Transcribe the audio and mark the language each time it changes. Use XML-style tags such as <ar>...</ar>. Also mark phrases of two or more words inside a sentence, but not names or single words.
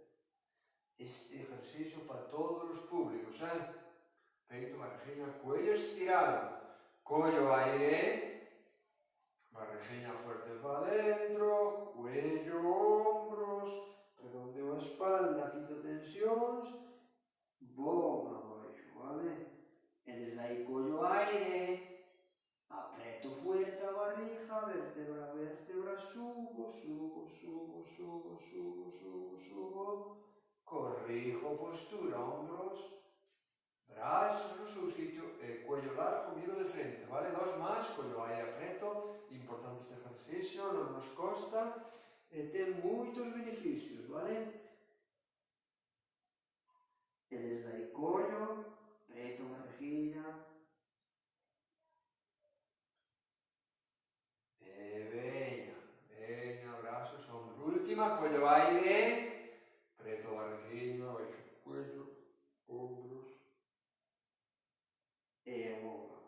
<es>Este ejercicio</es> <gl>para todos os públicos, peito, barriguinha,</gl> <es>cuello estirado,</es> <gl>collo aire, barriguinha fuerte para dentro,</gl> <es>cuello, hombros, redondeo</es> <gl>a espalda, quito tensións, vou abaixo, vale? E desde aí collo aire, apreto fuerte a barriga, vértebra a vértebra, subo, subo, subo, subo, subo, subo, subo, corrijo postura, hombros, brazos no seu sitio,</gl> <es>cuello largo,</es> <gl>miro de frente, vale? Dos máis, collo aire apreto,</gl> <es>importante este ejercicio,</es> <gl>non nos costa, e ten moitos beneficios, vale? E desde aí collo, preto a barriguinha, última, cuello aire, preto a barriguinha, baixo o cuello, ombros e o ombro.</gl>